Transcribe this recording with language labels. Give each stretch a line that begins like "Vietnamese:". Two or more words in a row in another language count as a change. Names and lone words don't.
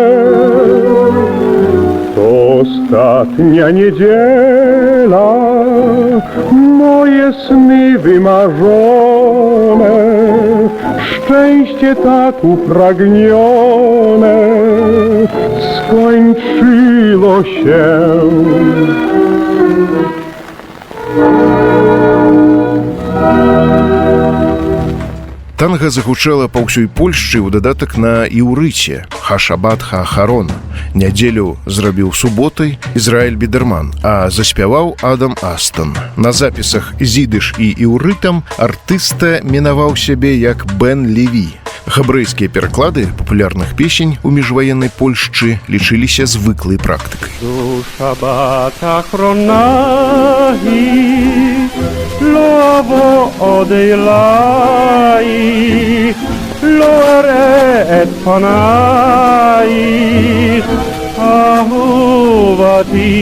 Polish: To ostatnia niedziela, moje sny wymarzone, szczęście tak upragnione skończyło się.
Belarusian: Танга загучала па ўсёй Польшчы ў дадатак на іўрыце «Хашабат Хаахарон». Нядзелю зрабіў суботай Ізраіль Бідерман, а заспяваў Адам Астон. На запісах зідыш і іўрытам артыста мінаваў сябе як Бен Леві. Габрэйскія пераклады папулярных песень у міжваеннай Польшчы лічыліся звыклай практыкай.
Hebrew: שבת אחרונה לא אבוא עוד אליי, לא אראה את פנייך, אהובתי.